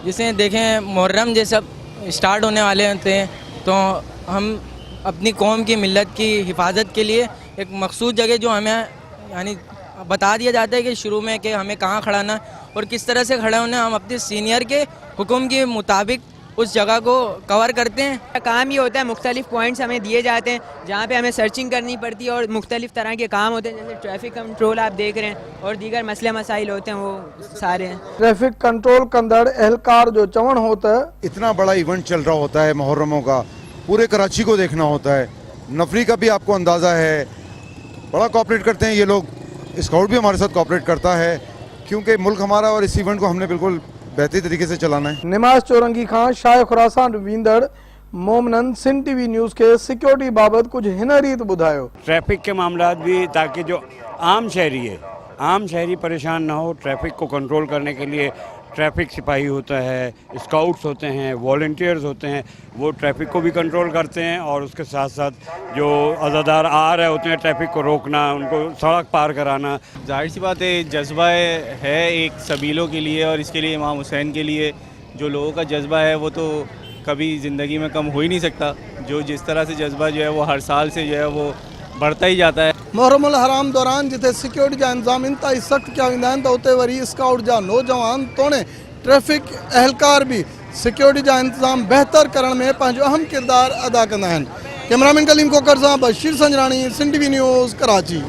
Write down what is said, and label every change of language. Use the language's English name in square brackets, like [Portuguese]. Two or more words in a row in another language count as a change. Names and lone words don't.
[Urdu] جسے دیکھیں محرم جیسا سٹارٹ ہونے والے ہوتے ہیں تو ہم اپنی قوم کی ملت کی حفاظت کے لیے ایک مخصوص جگہ جو ہمیں یعنی بتا دیا جاتا ہے کہ شروع میں کہ ہمیں کہاں کھڑانا اور کس طرح سے کھڑے ہونا، ہم اپنے سینیئر کے حکم کے مطابق اس جگہ کو کور کرتے ہیں. کام یہ ہوتا ہے، مختلف پوائنٹس ہمیں دیے جاتے ہیں جہاں پہ ہمیں سرچنگ کرنی پڑتی ہے اور مختلف طرح کے کام ہوتے ہیں، جیسے [English] traffic control [Urdu] آپ دیکھ رہے ہیں اور دیگر مسلے مسائل ہوتے ہیں وہ سارے ہیں. [English] traffic control [Sindhi] कंदड़ एहलकार जो चवण हो त [Urdu] اتنا بڑا ایونٹ چل رہا ہوتا ہے محرموں کا، پورے کراچی کو دیکھنا ہوتا ہے، نفری کا بھی آپ کو اندازہ ہے، بڑا کوآپریٹ کرتے ہیں یہ لوگ. سکاؤٹ بھی ہمارے ساتھ کوآپریٹ کرتا ہے کیونکہ ملک ہمارا اور اس ایونٹ کو ہم نے بالکل بہترین طریقے سے چلانا ہے. [Sindhi] निमाइश चौरंगी खां शाह खुरासां वींदड़ मोमनन सिंध टीवी न्यूज़ के सिक्योरिटी बाबति कुछ हिन रीत ॿुधायो। [Urdu] ٹریفک کے معاملہ بھی، تاکہ جو عام شہری پریشان نہ ہو، ٹریفک کو کنٹرول کرنے کے لیے ٹریفک سپاہی ہوتا ہے، سکاؤٹس ہوتے ہیں، والنٹیئرز ہوتے ہیں، وہ ٹریفک کو بھی کنٹرول کرتے ہیں اور اس کے ساتھ ساتھ جو عزادار آ رہے ہوتے ہیں ٹریفک کو روکنا، ان کو سڑک پار کرانا. ظاہر سی بات ہے، جذبہ ہے ایک سبیلوں کے لیے اور اس کے لیے امام حسین کے لیے جو لوگوں کا جذبہ ہے وہ تو کبھی زندگی میں کم ہو ہی نہیں سکتا. جو جس طرح سے جذبہ جو ہے وہ ہر سال سے جو ہے وہ بڑھتا ہی جاتا ہے. [Sindhi] मुहर्रम अल हराम दौरान जिथे सिक्योरिटी जा इंतजाम इंतहाई सख्त किया वेंदा आहिनि त उते वरी स्काउट जा नौजवान तोड़े ट्रैफिक एहलकार भी सिक्योरिटी जा इंतजाम बेहतर करण में पंहिंजो अहम किरदारु अदा कंदा आहिनि। कैमरामैन कलीम कोकर सां बशीर संजराणी, सिंध टीवी न्यूज़, कराची।